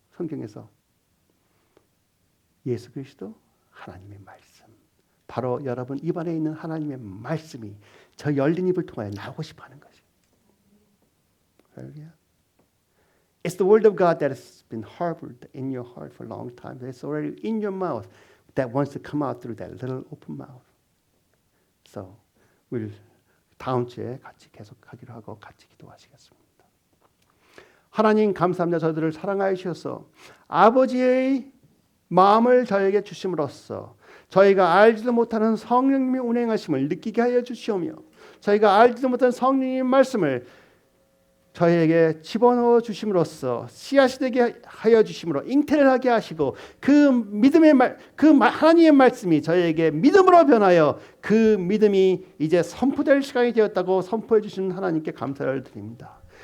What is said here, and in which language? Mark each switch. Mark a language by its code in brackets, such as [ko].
[ko] 성경에서 예수 그리스도 하나님의 말씀. 바로 여러분 입안에 있는 하나님의 말씀이 저 열린 입을 통하여 나오고 싶어하는 거죠. 할렐루야. [en] It's the word of God that has been harbored in your heart for a long time. It's already in your mouth that wants to come out through that little open mouth. So we'll [ko] 다음 주에 같이 계속하기로 하고 같이 기도하시겠습니다. 하나님 감사합니다. 저희들을 사랑하여 주셔서 아버지의 마음을 저에게 주심으로써 저희가 알지도 못하는 성령님의 운행하심을 느끼게 하여 주시오며 저희가 알지도 못하는 성령님의 말씀을 저희에게 집어넣어 주심으로써 씨앗이 되게 하여 주심으로 잉태를 하게 하시고 그 믿음의 하나님의 말씀이 저희에게 믿음으로 변하여 그 믿음이 이제 선포될 시간이 되었다고 선포해 주시는 하나님께 감사를 드립니다.